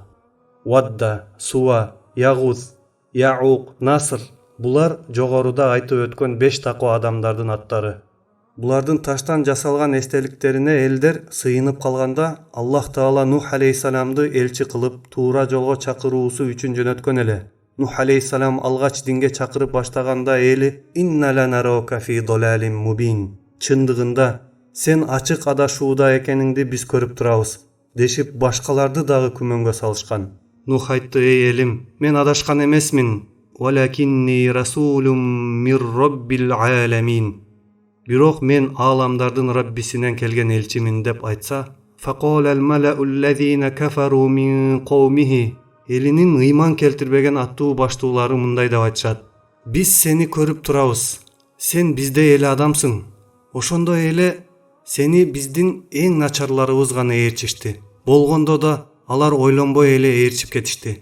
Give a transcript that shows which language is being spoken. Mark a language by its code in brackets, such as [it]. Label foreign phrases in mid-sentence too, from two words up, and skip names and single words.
[ky] Вадда, Суа, Ягус, Яук, Наср — булар жогоруда айтып өткөн 5 такоо адамдардын аттары. Булардын таштан жасалган эстеликтерине элдер сыйынып калганда, Аллах Таала Нух алейхиссаламды элчи кылып туура жолго чакыруусу үчүн жөнөткөн эле. Нух алейхиссалам алгач динге чакырып баштаганда эли: [ar] "إنا لنراك في ضلال مبين." [ky] Чындыгында сен ачык адашууда экениңди биз көрүп турабыз дешип, башкаларды дагы күмөнгө салышкан. Нух айтты: "Эй элим, мен адашкан эмесмин. [ar] ولكني رسول من رب العالمين. [ky] Бирок мен ааламдардын Раббисинен келген элчимин" деп айтса, [ar] فقال الملأ الذين كفروا من قومه, [ky] элинин ыйман келтирбеген аттуу баштуулары мындай деп айтышат: "Биз сени көрүп турабыз. Сен биздей эле адамсың. Ошондой эле сени биздин эң начарларыбыз гана ээрчишти. Болгондо да алар ойлонбой эле ээрчип кетишти.